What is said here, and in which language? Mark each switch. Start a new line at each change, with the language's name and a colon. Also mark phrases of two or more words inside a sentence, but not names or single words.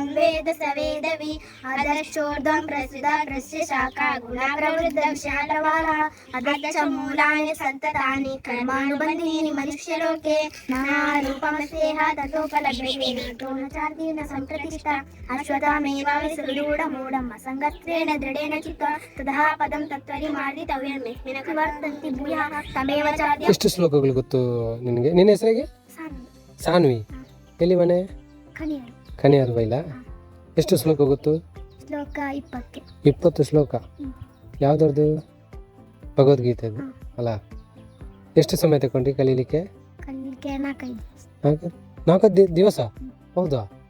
Sanskrit: वेद स वेदवि अधश्चोर्ध्वं प्रसृता प्रस्य शाखा गुणा प्रवृद्धं शालवारः अधश्च मूलानि सन्ततानि कर्मानुबन्धीनि मनुष्यलोके नानारूपमस्येह ततोपलभ्यते नातो न चार्ति न सम्प्रतिष्ठा अश्वत्थामेवाविसृढूढमूढम् असङ्गत्वेन दृढेन चित्वा ततः पदं तत्त्वरिमार्जितव्यं यस्मिन् वर्तन्ति भूयः तमेव चार्य.
Kannada: ಎಷ್ಟು ಶ್ಲೋಕಗಳು ಗೊತ್ತು ನಿನಗೆ? ನಿನ್ನ ಹೆಸರಿಗೆ? ಸಾನ್ವಿ. ಎಲ್ಲಿ ಮನೆ? ಕನಿಯಾರು ಬೈಲ. ಎಷ್ಟು ಶ್ಲೋಕ ಗೊತ್ತು? ಶ್ಲೋಕ 20. 20 ಶ್ಲೋಕ. ಯಾವ್ದರದು? ಭಗವದ್ಗೀತೆದು ಅಲ್ಲ? ಎಷ್ಟು ಸಮಯ ತಗೊಂಡು ಕಲೀಲಿಕ್ಕೆ? 4 ದಿವಸ. ಹೌದಾ?